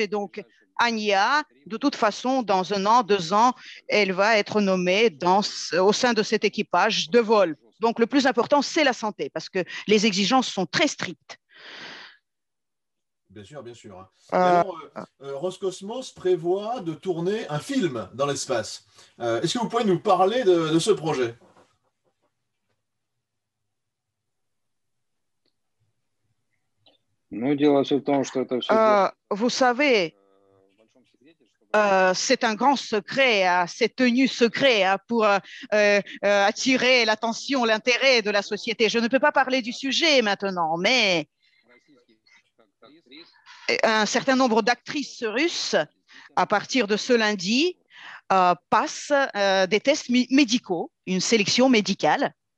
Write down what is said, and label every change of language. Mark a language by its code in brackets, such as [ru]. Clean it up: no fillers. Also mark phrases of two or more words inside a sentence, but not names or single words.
[fr] Et donc, Anya, de toute façon, dans 1 an, 2 ans, elle va être nommée au sein de cet équipage de vol. Donc, le plus important, c'est la santé, parce que les exigences sont très strictes Bien sûr, bien sûr. Et Euh, alors, Roscosmos prévoit de tourner un film dans l'espace. Est-ce que vous pouvez nous parler de ce projet? [ru] Ну, дело все в том, что это все [fr] vous savez, c'est un grand secret, c'est tenu secret pour attirer l'attention, l'intérêt de la société. Je ne peux pas parler du sujet maintenant, mais un certain nombre d'actrices russes, à partir de ce lundi, passent des tests médicaux, une sélection médicale.